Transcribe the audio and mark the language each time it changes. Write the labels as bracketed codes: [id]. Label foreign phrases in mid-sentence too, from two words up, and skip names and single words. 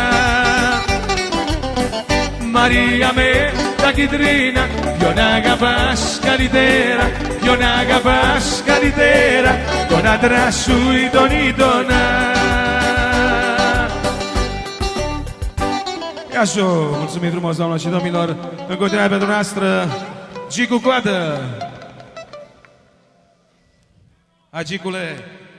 [el] Μαρία με τα κιτρίνα, ποιον αγαπάς καλύτερα, ποιον αγαπάς καλύτερα, τον άντρα σου ή τον ήτονα. Gεια σου, [ro] mulțumim frumos, doamnelor și domnilor. În continuare pentru noastră, Gicu Coadă. Hai, Gicule!